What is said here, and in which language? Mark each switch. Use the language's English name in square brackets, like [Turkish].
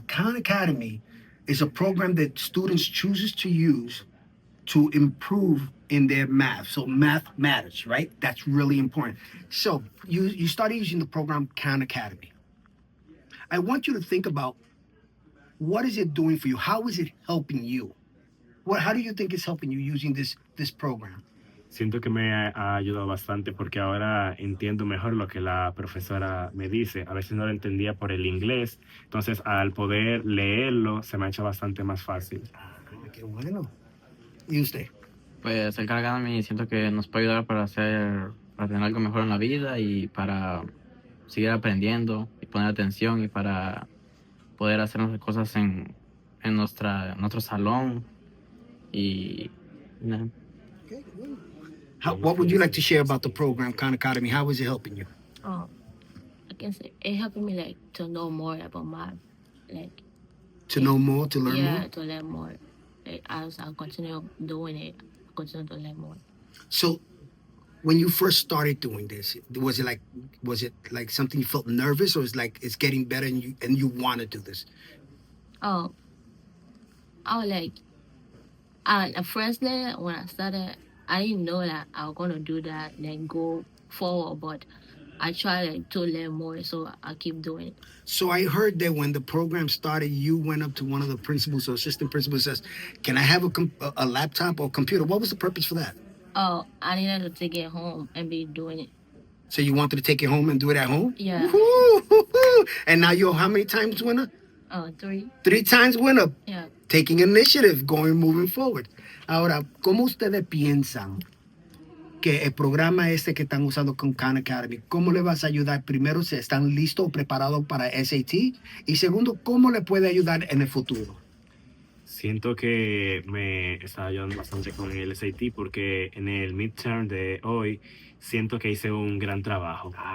[English] Khan Academy is a program that students chooses to use to improve in their math. So math matters, right? That's really important. So you started using the program Khan Academy. I want you to think about, what is it doing for you? How is it helping you? How do you think it's helping you using this program? [Spanish] Siento que me ha ayudado bastante porque ahora entiendo mejor lo que la profesora me dice. A veces no lo entendía por el inglés, entonces al poder leerlo se me ha hecho bastante más fácil. Qué bueno. ¿Y usted? Pues el Khan Academy siento que nos puede ayudar para tener algo mejor en la vida y para seguir aprendiendo y poner atención y para poder hacer nuestras cosas en nuestro salón y... ¿no? [English] Okay, good. What would you like to share about the program, Khan Academy? How is it helping you? I guess it helped me like to know more about math, like to know more, to learn more. Yeah, to learn more. Like, as I continue doing it, I continue to learn more. So, when you first started doing this, was it like something you felt nervous, or is like it's getting better and you want to do this? Oh, I was like, at first day when I started, I didn't know that I was gonna do that, then go forward, but I try to learn more, so I keep doing it. So I heard that when the program started, you went up to one of the principals or assistant principals and says, "Can I have a laptop or computer?" What was the purpose for that? Oh, I needed to take it home and be doing it. So you wanted to take it home and do it at home? Yeah. Woo-hoo! And now you're how many times winner? 3. 3 times winner. Yeah. Taking initiative, moving forward. [Spanish] Ahora, ¿cómo ustedes piensan que el programa que están usando con Khan Academy, cómo le vas a ayudar? Primero, si están listos o preparados para SAT, y segundo, ¿cómo le puede ayudar en el futuro? Siento que me está ayudando bastante con el SAT porque en el midterm de hoy siento que hice un gran trabajo.